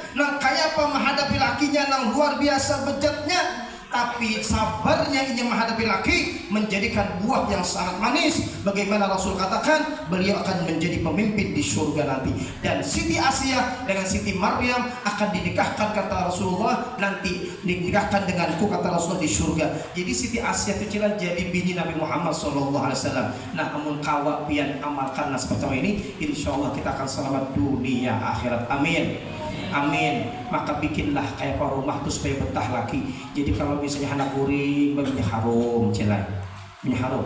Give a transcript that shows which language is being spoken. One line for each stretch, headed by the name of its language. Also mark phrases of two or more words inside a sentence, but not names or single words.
Banjar: Nang kayak apa menghadapi lakinya, nang luar biasa bejatnya, tapi sabarnya ini menghadapi laki menjadikan buah yang sangat manis.
Indonesian: Bagaimana Rasul katakan, beliau akan menjadi pemimpin di surga nanti. Dan Siti Asiyah dengan Siti Maryam akan dinikahkan, kata Rasulullah, nanti dinikahkan denganku, kata Rasulullah, di surga. Jadi Siti Asiyah itu jadi bini Nabi Muhammad SAW.
Banjar: Nah, amun kawa pian amalkan nas pertama ini, insyaallah kita akan selamat dunia akhirat. Amin. Amin. Maka bikinlah kayak rumah tuh supaya betah lagi. Jadi kalau misalnya anak kuring baginya harum, celai, harum.